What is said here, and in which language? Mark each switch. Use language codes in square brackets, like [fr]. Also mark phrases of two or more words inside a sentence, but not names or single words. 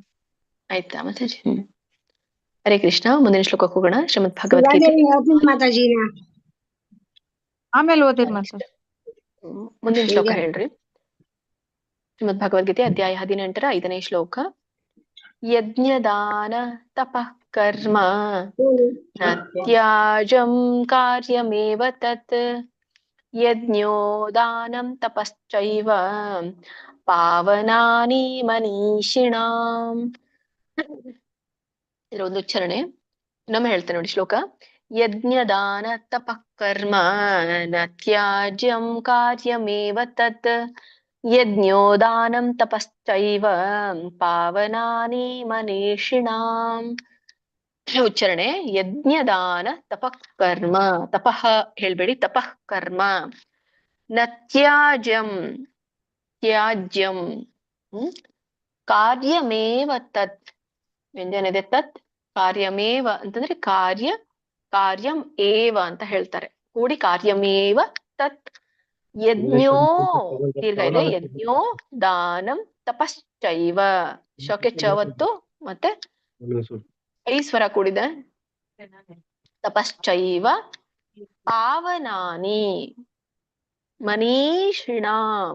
[kn] ಆಯ್ತಾ ಮಾತಾಜಿ? ಹರೇ ಕೃಷ್ಣ. ಮುಂದಿನ ಶ್ಲೋಕಕ್ಕೆ ಹೋಗೋಣ. ಶ್ರೀಮದ್ ಭಗವದ್ಗೀತೆ. ಮಾತಾಜಿನ ಆಮೇಲೆ ಓದಿರ್ ಮಾತಾಜಿ. ಮುಂದಿನ ಶ್ಲೋಕ ಹೇಳ್ರಿ. ಶ್ರೀಮದ್ ಭಗವದ್ಗೀತೆ ಅಧ್ಯಾಯ 18ರ 5ನೇ ಶ್ಲೋಕ. [sa] ಯಜ್ಞದಾನ ತಪಃ ಕರ್ಮ ನ ತ್ಯಾಜಂ ಕಾರ್ಯಮೇವ ತತ್ ಯಜ್ಞೋ ದಾನಂ ತಪಶ್ಚೈವ ಪಾವನಾನಿ ಮನೀಷಿಣಾಂ. [kn] ಇದರ ಒಂದು ಉಚ್ಚಾರಣೆ ಇನ್ನೊಮ್ಮೆ ಹೇಳ್ತೇನೆ ನೋಡಿ ಶ್ಲೋಕ. [sa] ಯಜ್ಞದಾನ ತಪಃ ಕರ್ಮ ನ ತ್ಯಾಜ್ಯಂ ಕಾರ್ಯಮೇವ ತತ್ ಯಜ್ಞೋ ದಾನಂ ತಪಶ್ಚೈವ ಪಾವನಾನಿ ಮನೀಷಿಣಾಂ. ಉಚ್ಚಾರಣೆ ಯಜ್ಞದಾನ ತಪಃ ಕರ್ಮ. ತಪಃ ಹೇಳ್ಬೇಡಿ, ತಪಃ ಕರ್ಮ. ನ ತ್ಯಾಜ್ಯಂ ತ್ಯಾಜ್ಯಂ ಕಾರ್ಯಮೇವ ತತ್. [kn] ವ್ಯಂಜನ ಇದೆ ತತ್. ಕಾರ್ಯಮೇವ ಅಂತಂದ್ರೆ ಕಾರ್ಯ, [sa] ಕಾರ್ಯಂ ಏವ [kn] ಅಂತ ಹೇಳ್ತಾರೆ. ಕೂಡಿ [sa] ಕಾರ್ಯಮೇವ ತತ್. [kn] ಯಜ್ಞೋ ದೀರ್ಘ ಇದೆ. [sa] ಯಜ್ಞೋ ದಾನಂ ತಪಶ್ಚೈವ. [kn] ಶೋಕೆ ಚವತ್ತು ಮತ್ತೆ ಐಶ್ವರ ಕೂಡಿದೆ. [sa] ತಪಶ್ಚೈವ ಪಾವನಾನಿ ಮನೀಷಿಣಾಂ.